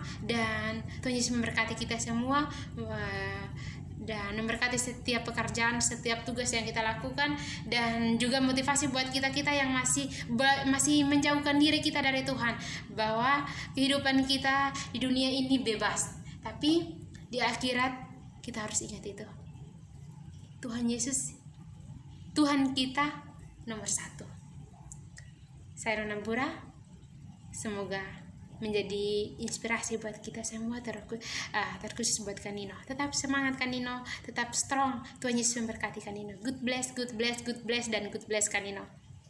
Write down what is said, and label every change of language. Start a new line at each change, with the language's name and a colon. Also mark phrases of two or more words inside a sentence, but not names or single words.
Indonesian: Dan Tuhan Yesus memberkati kita semua, dan memberkati setiap pekerjaan, setiap tugas yang kita lakukan, dan juga motivasi buat kita yang masih menjauhkan diri kita dari Tuhan, bahwa kehidupan kita di dunia ini bebas, tapi di akhirat kita harus ingat itu, Tuhan Yesus Tuhan kita nomor 1. Saya Nona Mbura, semoga menjadi inspirasi buat kita semua, terkhusus buat Kanino. Tetap semangat Kanino, tetap strong. Tuhan Yesus memberkati Kanino.
English: God bless, God bless, God bless, dan God bless Kanino.